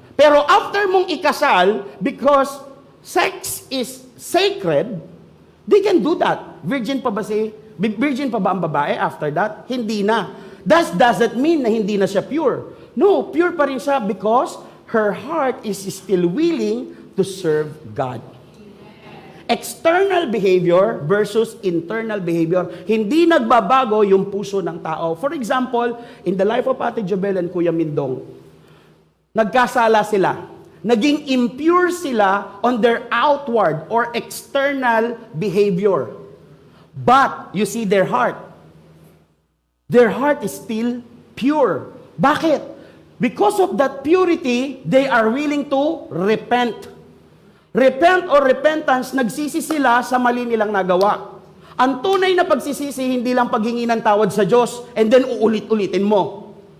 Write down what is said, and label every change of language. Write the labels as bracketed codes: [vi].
[tl] Pero after mong ikasal, [en] because sex is sacred, they can do that. [tl] Virgin pa ba ang babae [en] after that? [tl] Hindi na. [en] Doesn't mean [tl] na hindi na siya pure. No, pure pa rin siya [en] because her heart is still willing to serve God. External behavior versus internal behavior. [tl] Hindi nagbabago yung puso ng tao. [en] For example, in the life of Ate Jobel and Kuya Mindong, [tl] nagkasala sila. Naging impure sila [en] on their outward or external behavior. But, you see their heart. Their heart is still pure. [tl] Bakit? [en] Because of that purity, they are willing to repent. [tl] Repent or repentance, nagsisi sila sa mali nilang nagawa. Ang tunay na pagsisisi, hindi lang paghingi ng tawad sa Diyos [en] and then [tl] uulit-ulitin mo.